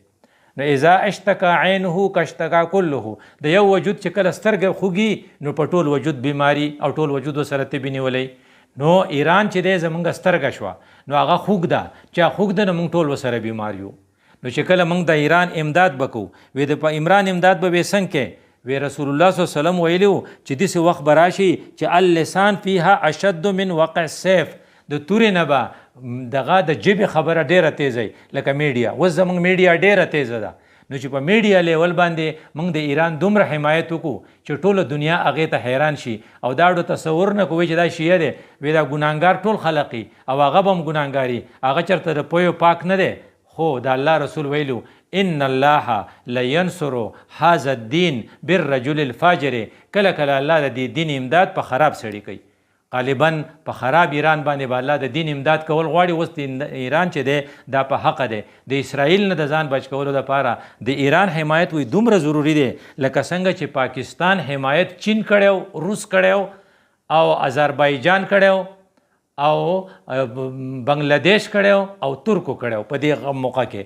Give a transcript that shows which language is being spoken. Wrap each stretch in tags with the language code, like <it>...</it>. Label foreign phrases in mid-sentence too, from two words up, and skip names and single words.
<ps>نو</ps> <ar>اذا اشتکا عینه کاشتکا</ar> <ps>کله، د یو وجود چې کله سترګه خوږي نو په ټول وجود بیماری او ټول وجود سره تبې نیولی. نو ایران چې دی زمونږ سترګه شوه نو هغه خوږ ده، چې خوږ ده نو موږ ټول ورسره بیمار یو. نو چې کله موږ د ایران امداد بکو، وی د عمران امداد به څنګه کې، وی</ps> <ar>رسول الله صلی الله علیه وسلم</ar> <ps>ویلو چې داسې وخت به راشي چې</ps> <ar>اللسان فیها اشد من وقع السیف،</ar> <ps>د تورې نه به دغه د ژبې خبره ډیره تیزه لکه میډیا. اوس زموږ میډیا ډیره تیزه ده، نو چې په میډیا لیول باندې موږ د ایران دومره حمایت وکړو چې ټوله دنیا هغې ته حیران شي او دا ډو تصور نه کوي چې دا شیعه دی وی دا ګناهګار ټول خلقي او هغه به هم ګناهګاري، هغه چېرته د پویو پاک نه دی. خو د الله رسول ویلو</ps> <ar>ان الله لینصر هذا الدین بالرجل الفاجر،</ar> <ps>کله کله الله د دې دین امداد په خراب سړي کوي. غالبا په خراب ایران باندې به الله د دین امداد کول غواړي. اوس د ایران چې دی دا په حق دی. د اسرائیل نه د ځان بچ کولو دپاره د ایران حمایت وی دومره ضروري دی لکه څنګه چې پاکستان حمایت چین کړی، روس کړی او آذربایجان کړی او بنگلادیش کړی او ترکو کړی په دې موقع کې.</ps>